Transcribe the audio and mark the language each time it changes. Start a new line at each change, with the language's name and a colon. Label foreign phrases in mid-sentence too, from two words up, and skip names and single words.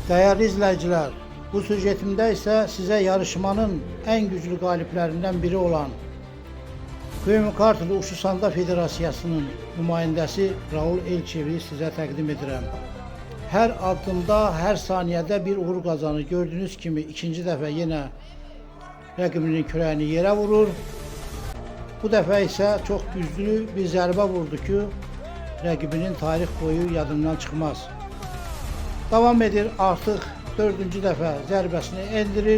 Turkish: Değerli izleyiciler, bu süjetimde ise size yarışmanın en güçlü galiplerinden biri olan Köyüm Kartlı Uçuş Sanda Federasiyasının nümayəndəsi Raul Elçiyevi size
Azerbaijani: təqdim edirəm.
Turkish: Her adımda, her saniyede bir uğur kazanır.
Azerbaijani: Gördüğünüz kimi ikinci dəfə yenə rəqibinin kürəyini yerə vurur. Bu dəfə isə çox güclü bir zərbə vurdu ki, rəqibinin tarix boyu yadından çıxmaz. Devam edir, artıq dördüncü dəfə zərbəsini endirir.